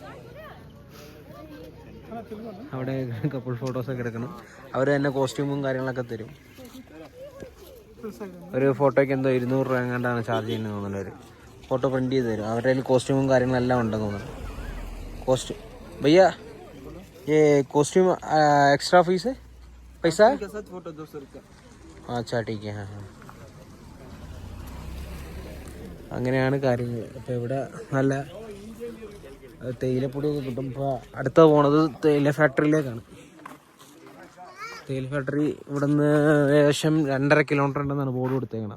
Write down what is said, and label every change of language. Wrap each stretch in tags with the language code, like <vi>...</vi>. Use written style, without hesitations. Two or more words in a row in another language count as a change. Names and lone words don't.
<ml>അവിടെ കപ്പിൾ ഫോട്ടോസൊക്കെ എടുക്കണം. അവർ തന്നെ കോസ്റ്റ്യൂമും കാര്യങ്ങളൊക്കെ തരും. ഒരു ഫോട്ടോയ്ക്ക് എന്തോ 200 രൂപ എങ്ങാണ്ടാണ് ചാർജ് ചെയ്യുന്നത് തോന്നുന്നത്. അവർ ഫോട്ടോ പ്രിൻറ്റ് ചെയ്ത് തരും. അവരുടെ കയ്യിൽ കോസ്റ്റ്യൂമും കാര്യങ്ങളെല്ലാം ഉണ്ടെന്ന് തോന്നുന്നു.</ml> <hi>कॉस्ट्यूम भैया ये कॉस्ट्यूम</hi> <en>extra fees</en> <hi>है, पैसा के साथ फोटो 200 रुपया. अच्छा ठीक है.</hi> <ml>അങ്ങനെയാണ് കാര്യങ്ങൾ. അപ്പോൾ ഇവിടെ നല്ല തേയിലപ്പൊടിയൊക്കെ കിട്ടും. ഇപ്പോൾ അടുത്ത പോണത് തേയില ഫാക്ടറിയിലേക്കാണ്. തേയില ഫാക്ടറി ഇവിടെ നിന്ന് ഏകദേശം 2.5 കിലോമീറ്റർ ഉണ്ടെന്നാണ് ബോർഡ് കൊടുത്തേക്കണം.</ml>